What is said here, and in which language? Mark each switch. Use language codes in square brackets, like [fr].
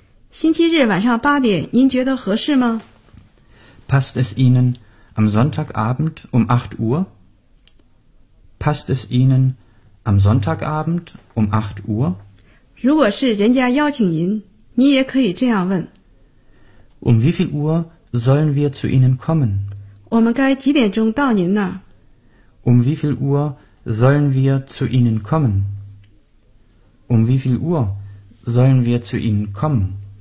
[zh] 星期日晚上八点，您觉得合适吗？ [de] Passt es Ihnen am Sonntagabend um 8 Uhr? Passt es Ihnen am Sonntagabend um 8 Uhr? [zh] 如果是人家邀请您，你也可以这样问。 [de] Um wie viel Uhr sollen wir zu Ihnen kommen? [zh] 我们该几点钟到您那儿？ [de] Um wie viel Uhr sollen wir zu Ihnen kommen? Um wie viel Uhr sollen wir zu Ihnen kommen?